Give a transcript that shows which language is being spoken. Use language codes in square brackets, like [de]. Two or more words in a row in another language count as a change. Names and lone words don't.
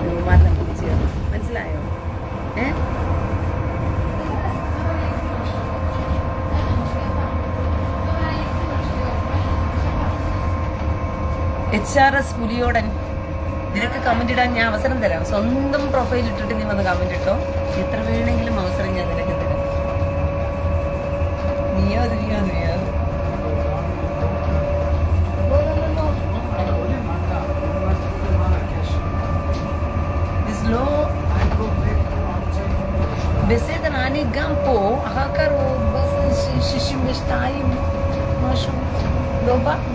[ml] ഇവന്മാരെല്ലാം പൊളിച്ചു തരും. മനസ്സിലായോ? HRS പുലിയോടൻ, നിനക്ക് കമന്റ് ഇടാൻ ഞാൻ അവസരം തരാം. സ്വന്തം പ്രൊഫൈൽ ഇട്ടിട്ട് നീ വന്ന് കമന്റ് ഇട്ടോ. എത്ര വേണമെങ്കിലും അവസരം ഞാൻ നിനക്ക് തരാം. [he] നീയോ בסדר, אני גם פה, אחר כך הוא ב-62 משהו, לא בא?